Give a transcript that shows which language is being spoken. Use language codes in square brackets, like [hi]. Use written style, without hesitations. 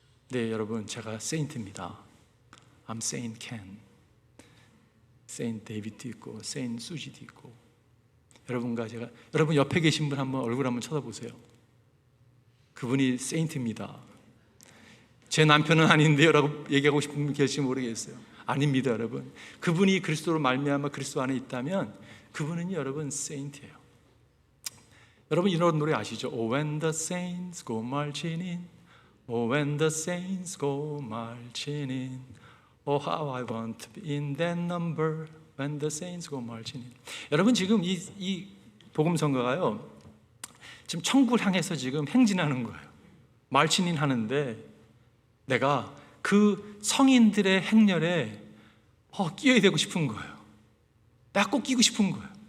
[ko] 네, 여러분 제가 세인트입니다. [en] I'm Saint Ken, [ko] Saint David도 있고 Saint Su지도 있고 여러분과 제가 여러분 옆에 계신 분 한번 얼굴 한번 쳐다보세요. 그분이 세인트입니다. 제 남편은 아닌데요라고 얘기하고 싶은 분 계실지 모르겠어요. 아닙니다, 여러분. 그분이 그리스도로 말미암아 그리스도 안에 있다면 그분은 여러분 세인트예요. 여러분 이런 노래 아시죠? [en] Oh, when the saints go marching in, oh, when the saints go marching in, oh, how I want to be in that number. When the saints go marching in. [ko] 여러분 지금 이 복음성가가요 지금 천국을 향해서 지금 행진하는 거예요. 말치닌 하는데 내가 그 성인들의 행렬에 끼어야 되고 싶은 거예요. 내가 꼭 끼고 싶은 거예요.